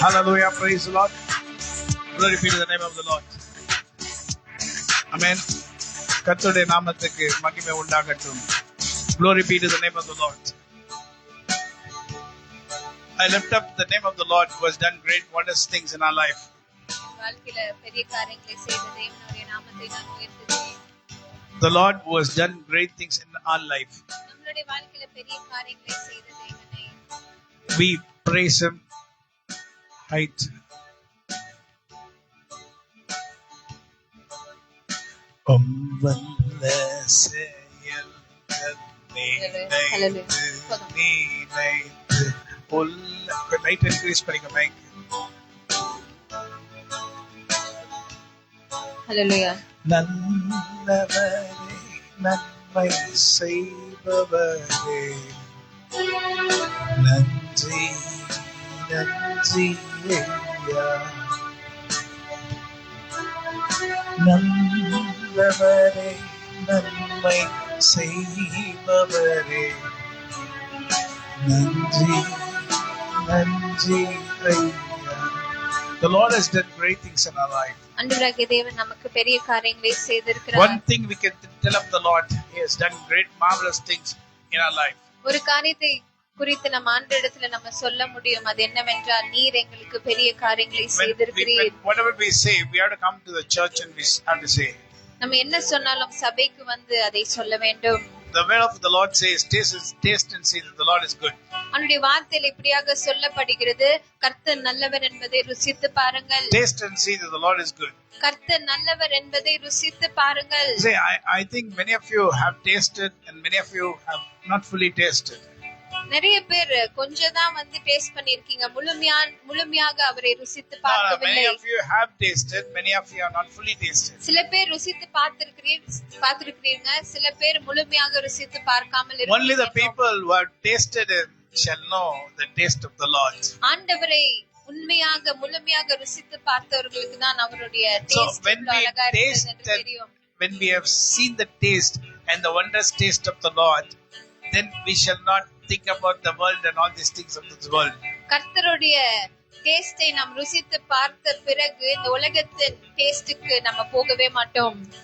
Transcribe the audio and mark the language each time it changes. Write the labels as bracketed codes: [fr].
[en] Hallelujah, praise the Lord. Glory be to the name of the Lord. Amen. [ta] கர்த்தருடைய நாமத்துக்கு மகிமை உண்டாகட்டும். [en] Glory be to the name of the Lord. I lift up the name of the Lord who has done great wondrous things in our life. [ta] வாழ்க்கையில பெரிய காரியங்களை செய்த தேவனுடைய நாமத்தை நான் உயர்த்துகிறேன். [en] The Lord who has done great things in our life. [ta] நம்மளுடைய வாழ்க்கையில பெரிய காரியங்களை செய்த தேவனை [en] We praise Him. Height. [ta] வல்ல செயல்கள் நினைத்து லைட் இன்க்ரீஸ் பண்ணிக்க மைக். ஹalleluya. நல்லவரே நன்மை செய்பவரே நன்றி நன்றி ஐயா. நல்லவரே நன்மை செய்பவரே நன்றி நன்றி ஐயா. [en] The Lord has done great things in our life. [ta] ஆண்டவராகிய தேவன் நமக்கு பெரிய காரியங்களை செய்திருக்கிறார். [en] One thing we can tell of the Lord, He has done great marvelous things in our life. [ta] ஒரு காரியத்தை குறித்து நம்ம ஆண்டவரிடத்துல நம்ம சொல்ல முடியும். அது என்னவென்றால் நீர் எங்களுக்கு பெரிய காரியங்களை செய்திருக்கிறீர். [en] Whatever we say, we have to come to the church and we have to say. [ta] நம்ம என்ன சொன்னாலும் சபைக்கு வந்து அதை சொல்ல வேண்டும். [en] The word of the Lord says, taste and see that the Lord is good. [ta] அவருடைய வார்த்தையில் இப்படியாக சொல்லப்படுகிறது, கர்த்தர் நல்லவர் என்பதை ருசித்து பாருங்கள். [en] Taste and see that the Lord is good. [ta] கர்த்தர் நல்லவர் என்பதை ருசித்து பாருங்கள். [en] Say, I think many of you have tasted and many of you have not fully tasted. [ta] நிறைய பேர் கொஞ்சம் தான் வந்து டேஸ்ட் பண்ணிருக்கீங்க, முழுமையாக அவரை ருசித்து பார்க்கவில்லை. [en] Many of you have tasted, many of you are not fully tasted. [ta] சில பேர் ருசித்து பார்த்திருக்கிறீங்க, சில பேர் முழுமையாக ருசித்து பார்க்காமல் இருக்கீங்க. [en] Only the people who have tasted Him shall know the taste of the Lord. [ta] ஆண்டவரை உண்மையாக முழுமையாக ருசித்து பார்த்தவர்களுக்கு தான் அவருடைய டேஸ்ட் அழகா இருக்கிறது என்று தெரியும். [en] When we have seen the taste and the wondrous taste of the Lord, then we shall not think about the world and all these things of this world. [ta] கர்த்தருடைய டேஸ்டை நாம் ருசித்து பார்த்த பிறகு இந்த உலகத்தின் டேஸ்டுக்கு நம்ம போகவே மாட்டோம்.